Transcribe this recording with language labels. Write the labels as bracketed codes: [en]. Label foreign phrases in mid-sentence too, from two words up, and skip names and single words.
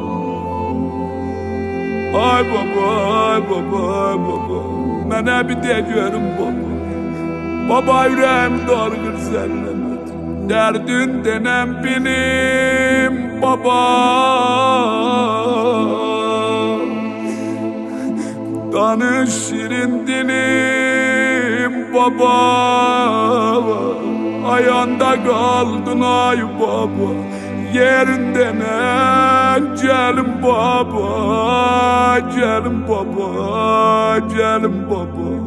[az] Ay baba, ay baba, ay baba, mənə bir de görüm baba. Baba ürəyim darğır səndən, dərdin denəm bilim baba. Danış şirin dilim baba. [tr] Ayağında kaldın ay baba, yerinden gelin baba, gelin baba, gelin baba.